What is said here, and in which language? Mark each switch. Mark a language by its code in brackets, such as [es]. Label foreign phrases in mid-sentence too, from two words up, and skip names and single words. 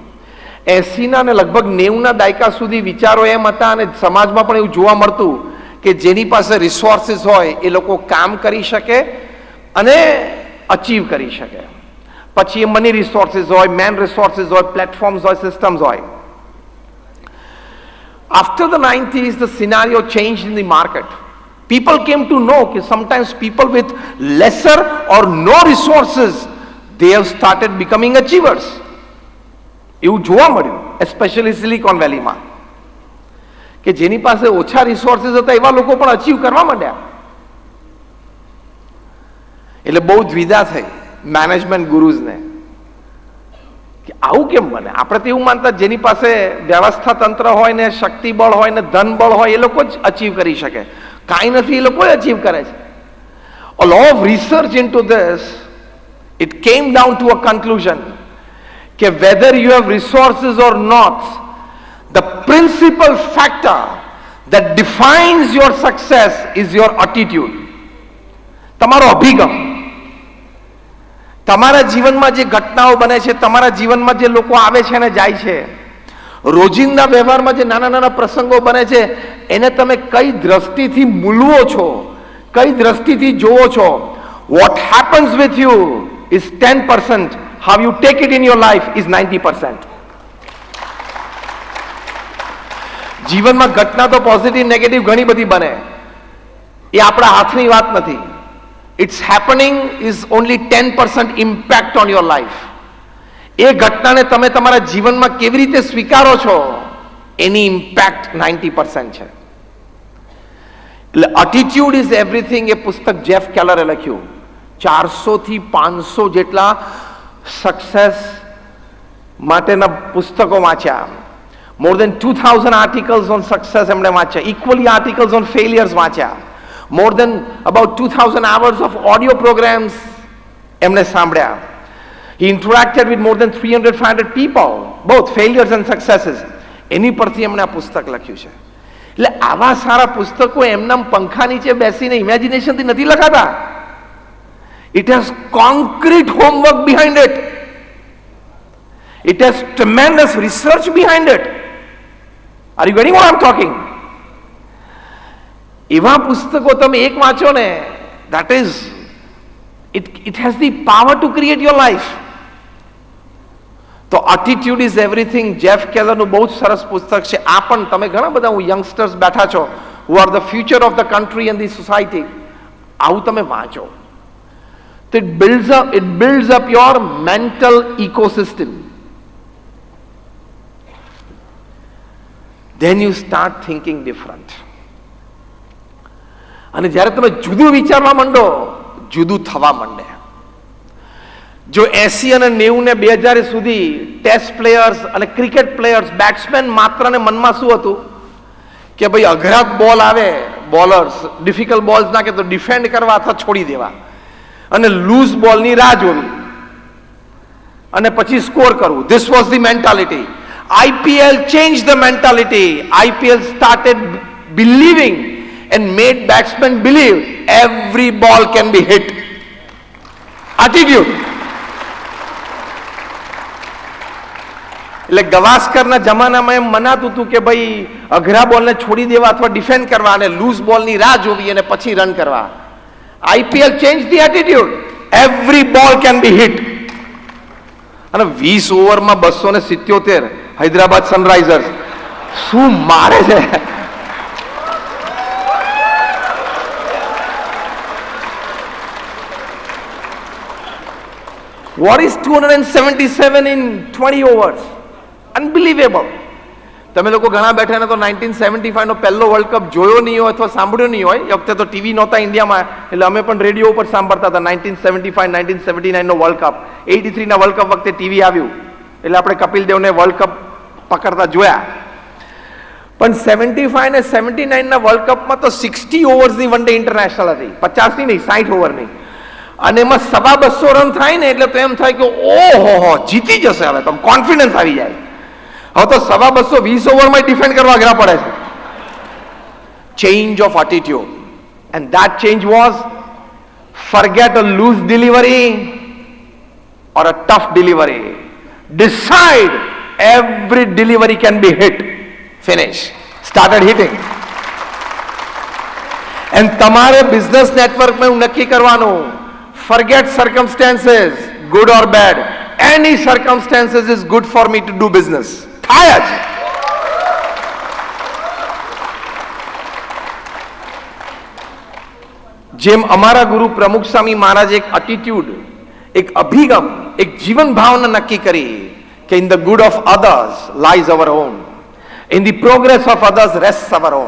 [gu] 80ના અને લગભગ 90ના દાયકા સુધી વિચારો એમ હતા, અને સમાજમાં પણ એવું જોવા મળતું કે જેની પાસે રિસોર્સિસ હોય એ લોકો કામ કરી શકે અને અચીવ કરી શકે. પછી એ [en] money resources [gu] હોય, [en] man resources [gu] હોય, પ્લેટફોર્મ્સ હોય, સિસ્ટમ્સ હોય. [en] After the 90s, the scenario changed in the market. People came to know that sometimes people with lesser or no resources, they have started becoming achievers. [gu] એવું જોવા મળ્યું, especially Silicon Valley માં, કે જેની પાસે ઓછા રિસોર્સિસ હતા એવા લોકો પણ અચીવ કરવા માંડ્યા. એટલે બહુ દ્વિધા થઈ [en] management gurus [gu] કે આવું કેમ બને. આપણે તો એવું માનતા જેની પાસે વ્યવસ્થા તંત્ર હોય ને, શક્તિ બળ હોય ને, ધન બળ હોય એ લોકો જ અચીવ કરી શકે. કાંઈ નથી, એ લોકો અચીવ કરે છે. [en] A lot of research into this, it came down to a conclusion કે whether you have resources or not, the principal factor that defines your success is your attitude. [gu] તમારો અભિગમ. તમારા જીવનમાં જે ઘટનાઓ બને છે, તમારા જીવનમાં જે લોકો આવે છે અને જાય છે, રોજિંદા વ્યવહારમાં જે નાના નાના પ્રસંગો બને છે, એને તમે કઈ દ્રષ્ટિથી મૂલવો છો, કઈ દ્રષ્ટિથી જોવો છો. [en] What happens with you is 10%. How you take it in your life is 90%. [gu] જીવનમાં ઘટના તો [en] positive negative [gu] ઘણી બધી બને, એ આપણા હાથની વાત નથી. [en] It's happening is only 10% impact on your life. [gu] એ ઘટનાને તમે તમારા જીવનમાં કેવી રીતે સ્વીકારો છો એની ઇમ્પેક્ટ 90% છે. એટલે attitude is everything એ પુસ્તક જેફ કેલરે લખ્યું. 400 થી 500 જેટલા સક્સેસ માટેના પુસ્તકો વાંચ્યા. [en] More than 2000 articles on success [gu] એમણે વાંચ્યા. [en] Equally articles on failures વાંચ્યા. More than about 2000 hours of audio programs [gu] એમણે સાંભળ્યા. [en] He interacted with more than 300-500 people, both failures and successes. [gu] એની પરથી એમણે આ પુસ્તક લખ્યું છે. એટલે આવા સારા પુસ્તકો એમના પંખા નીચે બેસીને ઇમેજિનેશનથી નથી લખાતા. [en] It has concrete homework behind it. It has tremendous research behind it. Are you getting what I'm talking? [gu] એવા પુસ્તકો તમે એક વાંચો ને, [en] that is, it has the power to create your life. [gu] તો attitude is everything જેફ કેલરનું બહુ જ સરસ પુસ્તક છે. આ પણ તમે ઘણા બધા યંગસ્ટર્સ બેઠા છો, [en] who are the future of the country and the society, [gu] આવું તમે વાંચો. [en] તો it builds up your mental ecosystem. Then you start thinking different. [gu] અને જ્યારે તમે જુદું વિચારવા માંડો, જુદું થવા માંડે. જો 80 અને 90 ને 2000 સુધી [en] test players [gu] અને [en] cricket players, batsman [gu] માત્ર ને મનમાં શું હતું કે ભાઈ અઘરા બોલ આવે, [en] bowlers difficult balls [gu] નાખે તો ડિફેન્ડ કરવા અથવા છોડી દેવા, અને [en] loose ball [gu] રાહ જોવી અને પછી સ્કોર કરવું. [en] this was the mentality. IPL changed the mentality. IPL started believing and made batsmen believe every ball can be hit. Attitude. [gu] એટલે ગવાસ્કરના જમાનામાં એમ મનાતું હતું કે ભાઈ અઘરા બોલને છોડી દેવા અથવા ડિફેન્ડ કરવા અને [en] loose ball [gu] રાહ જોવી અને પછી રન કરવા. [en] IPL changed the attitude. Every ball can be hit. [gu] અને 20 ઓવરમાં 277 હૈદરાબાદ સનરાઇઝર્સ શું મારે છે. [en] What is 277 in 20 overs? Unbelievable. [gu] તમે લોકો ઘણા બેઠા ને તો 1975 નો પહેલો [en] world cup [gu] જોયો નહીં હોય અથવા સાંભળ્યો નહીં હોય. એ વખતે તો ટીવી નહોતા ઇન્ડિયામાં, એટલે અમે પણ રેડિયો ઉપર સાંભળતા હતા. 1975 1979 નો [en] world cup, [gu] 83 ના [en] world cup [gu] વખતે ટીવી આવ્યું એટલે આપણે કપિલ દેવને [en] world cup [gu] પકડતા જોયા. પણ 75 ને 79 ના [en] world cup [gu] તો 60 [en] overs one day international [gu] હતી, 50 ની નહીં, 60 ઓવરની. અને એમાં 250 રન થાય ને એટલે તો એમ થાય કે ઓહો જીતી જશે, હવે તો કોન્ફિડન્સ આવી જાય. હવે તો 220 ઓવરમાં ડિફેન્ડ કરવા અઘરા પડે છે. [en] change of attitude. And that change was, forget a loose delivery or a tough delivery. Decide every delivery can be hit. Finish. Started hitting. And [gu] તમારે [en] business network [gu] એવું નક્કી કરવાનું, [en] forget circumstances, good or bad. Any circumstances is good for me to do business. [gu] થાય જ. જેમ અમારા ગુરુ પ્રમુખ સ્વામી મહારાજ એક એટીટ્યુડ, એક અભિગમ, એક જીવન ભાવના નક્કી કરી કે [en] in the good of others lies our own, in the progress of others rest our own.